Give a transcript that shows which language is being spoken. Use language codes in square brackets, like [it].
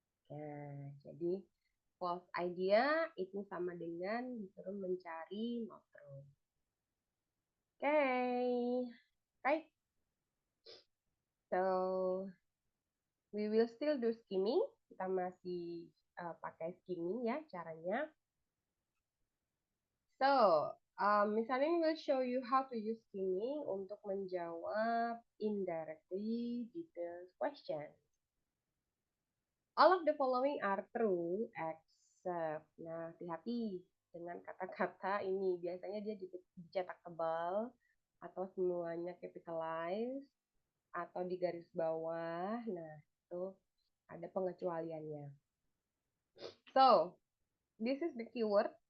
[id] Nah, jadi false idea itu sama dengan disuruh mencari not true. [en] Okay. Right? So, we will still do skimming. [id] Kita masih pakai skimming ya caranya. [en] So, [id] misalnya [en] we will show you how to use skimming [id] untuk menjawab [en] indirectly detailed question. All of the following are true except. [id] Nah, hati-hati dengan kata-kata ini. Biasanya dia dicetak tebal atau semuanya capitalize atau di garis bawah. Nah, itu ada pengecualiannya. [en] So, this is the keyword.